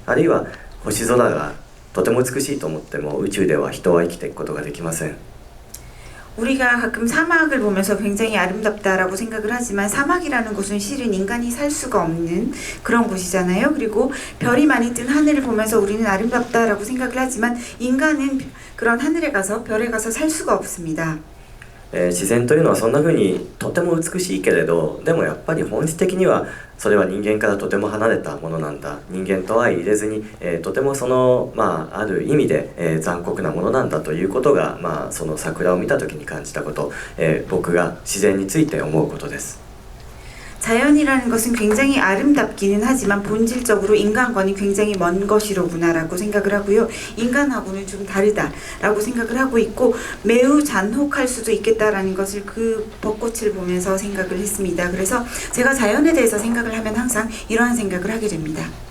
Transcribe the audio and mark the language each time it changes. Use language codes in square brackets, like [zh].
[ja] あるいは星空がとても美しいと思っても宇宙では人は生きていくことができません。 [ko] 우리가 가끔 사막을 보면서 굉장히 아름답다라고 생각을 하지만 사막이라는 곳은 실은 인간이 살 수가 없는 그런 곳이잖아요. 그리고 별이 많이 뜬 하늘을 보면서 우리는 아름답다라고 생각을 하지만 인간은 그런 하늘에 가서 별에 가서 살 수가 없습니다. [ja] 自然というのはそんな風にとても美しいけれど、でもやっぱり本質的にはそれは人間からとても離れたものなんだ、人間とは入れずに、とてもその、ある意味で、残酷なものなんだということが、その桜を見た時に感じたこと、僕が自然について思うことです。 [ko] 자연이라는 것은 굉장히 아름답기는 하지만 본질적으로 인간과는 굉장히 먼 것이로구나라고 생각을 하고요. 인간하고는 좀 다르다라고 생각을 하고 있고 매우 잔혹할 수도 있겠다라는 것을 그 벚꽃을 보면서 생각을 했습니다. 그래서 제가 자연에 대해서 생각을 하면 항상 이러한 생각을 하게 됩니다.